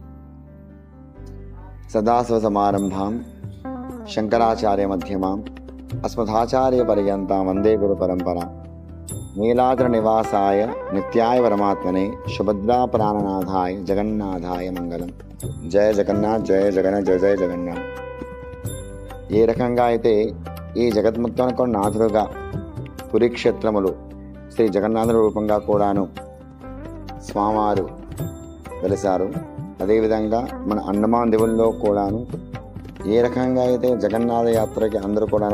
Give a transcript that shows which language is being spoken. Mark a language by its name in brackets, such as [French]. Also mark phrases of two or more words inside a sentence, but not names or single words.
[Sanskrit] सदाशिवसमारंभां शंकराचार्य मध्यमां अस्मदाचार्य पर्यन्तां वंदे गुरु परंपरा। नीलाद्र निवासाय नित्याय परमात्मने सुभद्रा प्राणनाथाय जगन्नाथाय मंगलम। जय जगन्नाथ जय जगन्नाथ जय जय जगन्नाथ। [Telugu] ఏ రకంగా అయితే ఈ జగన్ముక్తానికి నాథుడుగా పురీక్షేత్రములు శ్రీ జగన్నాథుడి రూపంగా కూడాను స్వామివారు వెలిశారు, అదేవిధంగా మన అండమాన్ దీవుల్లో కూడాను ఏ రకంగా అయితే జగన్నాథ యాత్రకి అందరూ కూడాను